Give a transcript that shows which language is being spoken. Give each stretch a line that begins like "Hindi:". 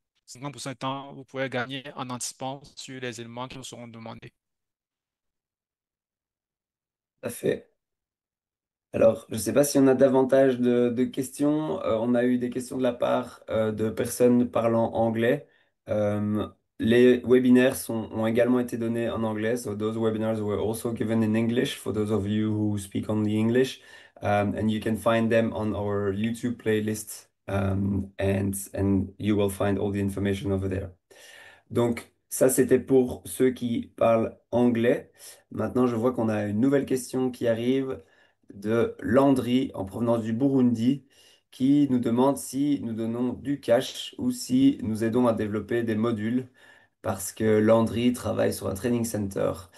French: 50% du temps, vous pouvez gagner en anticipant sur les éléments qui vous seront demandés. Tout à fait. Alors, je ne sais pas si on a davantage de questions. On a eu des questions de la part de personnes parlant anglais. Euh, les webinaires ont également été donnés en anglais.
English: So those webinars were also given in English for those of you who speak only English. And you can find them on our YouTube playlist. And you will find all the information over there.
French: Donc, ça, c'était pour ceux qui parlent anglais. Maintenant, je vois qu'on a une nouvelle question qui arrive de Landry en provenance du Burundi qui nous demande si nous donnons du cash ou si nous aidons à développer des modules parce que Landry travaille sur un training center.